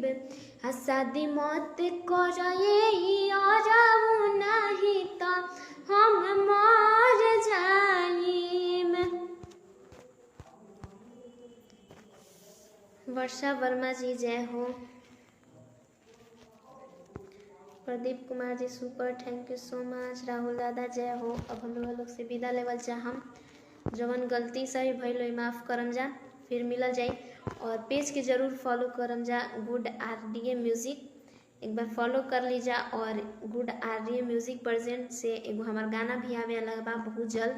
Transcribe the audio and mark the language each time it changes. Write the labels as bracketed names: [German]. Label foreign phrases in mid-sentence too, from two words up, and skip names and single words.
[Bhojpuri] शादी मत करे अरबू नहीं तो हम मर जाइब। वर्षा वर्मा जी जय हो। प्रदीप कुमार जी सुपर, [English] thank you so much. [Bhojpuri] राहुल दादा जय हो। अब हम लोग से विदा लेवल चाहम, जवन गलती सही भइल माफ़ करम जा, फिर मिलल जाई। और पेज के जरूर फॉलो करम जा, गुड RDA म्यूज़िक, एक बार फॉलो कर लीजा। और गुड RDA म्यूज़िक प्रेजेंट से एगो हमार गाना भी आवे वाला बा बहुत जल्द।